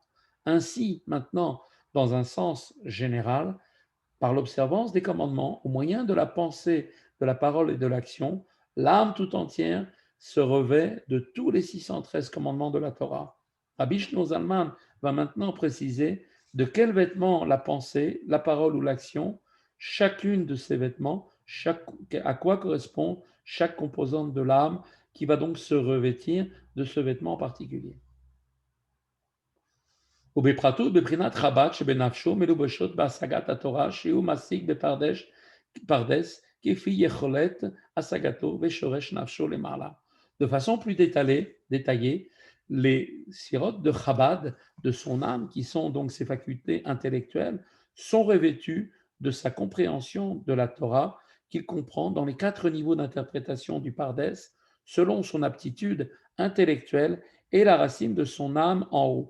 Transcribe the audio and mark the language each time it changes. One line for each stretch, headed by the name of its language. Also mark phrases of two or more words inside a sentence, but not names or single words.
French: Ainsi, maintenant, dans un sens général, par l'observance des commandements, au moyen de la pensée, de la parole et de l'action, l'âme tout entière se revêt de tous les 613 commandements de la Torah. Rabbi Shlomo Zalman va maintenant préciser de quels vêtements la pensée, la parole ou l'action chacune de ces vêtements, à quoi correspond chaque composante de l'âme qui va donc se revêtir de ce vêtement en particulier.
Hebrew: ובפרטות בבחינת חב"ד שבנפשו מלובשות בהשגת התורה שהוא משיג בפרדס כפי יכולת השגתו ושורש נפשו למעלה.
French: De façon plus détaillée, les sirotes de Chabad, de son âme, qui sont donc ses facultés intellectuelles, sont revêtues de sa compréhension de la Torah qu'il comprend dans les 4 niveaux d'interprétation du Pardes, selon son aptitude intellectuelle et la racine de son âme en haut.